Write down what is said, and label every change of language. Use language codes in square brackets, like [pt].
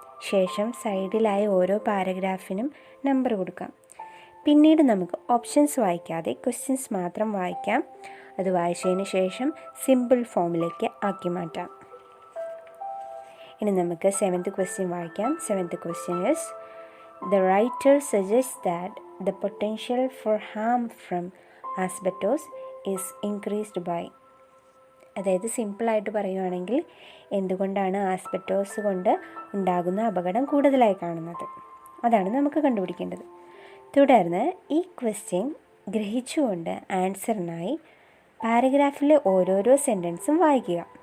[ml] ശേഷം സൈഡിലായി ഓരോ പാരഗ്രാഫിനും നമ്പർ കൊടുക്കാം. പിന്നീട് നമുക്ക് ഓപ്ഷൻസ് വായിക്കാതെ ക്വസ്റ്റ്യൻസ് മാത്രം വായിക്കാം. അത് വായിച്ചതിന് ശേഷം സിമ്പിൾ ഫോമിലേക്ക് ആക്കി മാറ്റാം. ഇനി നമുക്ക് 7th ക്വസ്റ്റ്യൻ വായിക്കാം. [en] 7th question is the writer suggests that the potential for harm from asbestos is increased by. [ml] അതായത് സിമ്പിളായിട്ട് പറയുകയാണെങ്കിൽ എന്തുകൊണ്ടാണ് ആസ്ബെസ്റ്റോസ് കൊണ്ട് ഉണ്ടാകുന്ന അപകടം കൂടുതലായി കാണുന്നത്, അതാണ് നമുക്ക് കണ്ടുപിടിക്കേണ്ടത്. തുടർന്ന് ഈ ക്വസ്റ്റ്യൻ ഗ്രഹിച്ചുകൊണ്ട് ആൻസറിനായി പാരഗ്രാഫിലെ ഓരോരോ സെൻറ്റൻസും വായിക്കുക.